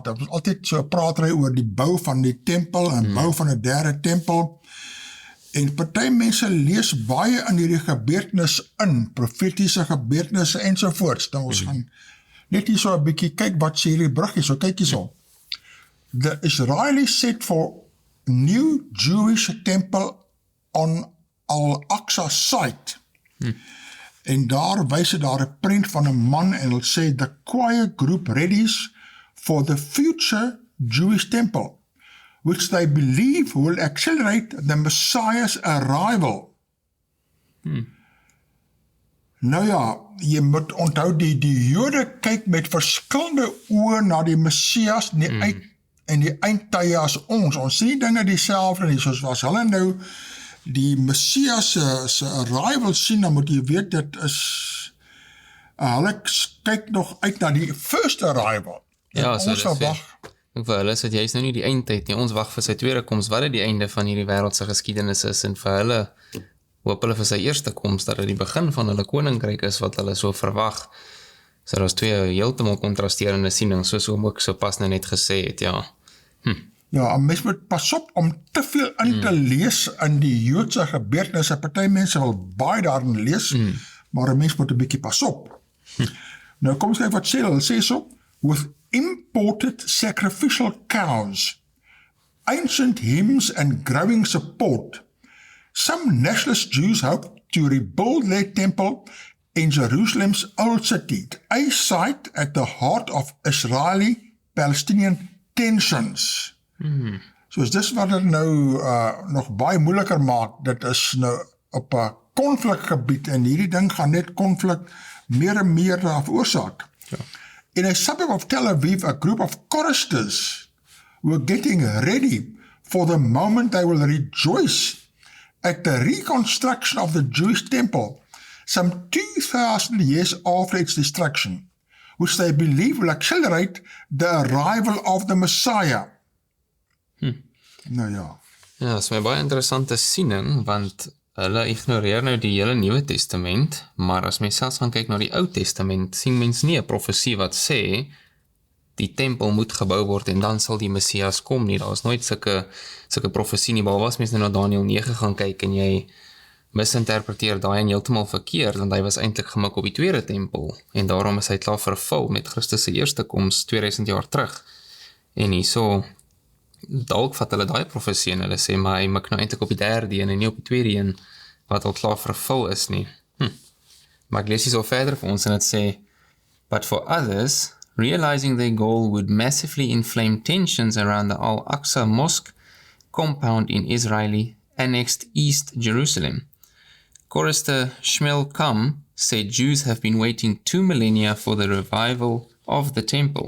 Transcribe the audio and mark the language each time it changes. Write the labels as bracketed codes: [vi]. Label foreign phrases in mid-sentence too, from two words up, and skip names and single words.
[af] Dat is altyd so praat oor die bou van die tempel en bou van 'n derde tempel. En party mense lees baie in hierdie gebeurtenis in, profetiese gebeurtenisse ensovoorts. Nou ons gaan net hier so 'n bietjie kyk wat sê hierdie bruggie, so kyk hierso. [en] The Israelis set for new Jewish temple on Al-Aqsa site. [af] En daar wys dit daar 'n prent van 'n man en hulle sê [en] the choir group readies for the future Jewish temple, which they believe will accelerate the Messiah's arrival. [af] Nou ja, jy moet onthou die Jode kyk met verskillende oë na die Messias en die eindtye as ons. Ons sien dinge dieselfde nie, soos as hulle nou die Messias se arrival sien, dan moet jy weet, dit is hulle kyk nog uit na die [en] first arrival. [af] Ja, so vir hulle is dit juist nou nie die eindtyd nie, ons wag vir sy tweede koms, wat dit die einde van hierdie wêreldse geskiedenis is, en vir hulle hoop hulle vir sy eerste koms, dat dit die begin van hulle koninkryk is, wat hulle so verwag. So daar is twee heeltemal kontrasterende sienings, soos hom ook so pas nou net gesê het, ja. Ja, 'n mens moet pas op om te veel in te lees in die Joodse gebeurtenisse. Party mense wil baie daarin lees, maar 'n mens moet 'n bietjie pas op. Nou kom ons kyk wat sê hulle. [en] Sê so, with imported sacrificial cows, ancient hymns and growing support, some nationalist Jews hope to rebuild their temple in Jerusalem's old city, a site at the heart of Israeli-Palestinian tensions. [af] So dis wat dit nou nog baie moeiliker maak. Dit is nou op 'n konflikgebied, en hierdie ding gaan net konflik meer en meer veroorsaak. [en] In a suburb of Tel Aviv, a group of choristers were getting ready for the moment they will rejoice at the reconstruction of the Jewish temple, some 2,000 years after its destruction, which they believe will accelerate the arrival of the Messiah. [af] Nou ja. Ja, dat is my baie interessante siening, want hulle ignoreer nou die hele Nuwe Testament, maar as mens selfs gaan kyk na die Ou Testament, sien mens nie 'n profesie wat sê, die tempel moet gebou word en dan sal die Messias kom nie. Daar is nooit sulke profesie nie, behalwe as mens nou na Daniël 9 gaan kyk en jy misinterpreteer daai en heeltemal verkeerd, want hy was eintlik gemik op die tweede tempel, en daarom is hy klaar vervul met Christus se eerste koms 2000 jaar terug. En hierso dalk vat hulle daai profesie en hulle sê, maar hy mik nou eintlik op die derde een en nie op die tweede een, wat al klaar vervul is nie. Maar ek lees hier so verder vir ons en het sê, [en] but for others, realizing their goal would massively inflame tensions around the Al-Aqsa Mosque compound in Israeli annexed East Jerusalem. Chorister Shmuel Kam said Jews have been waiting 2 millennia for the revival of the temple.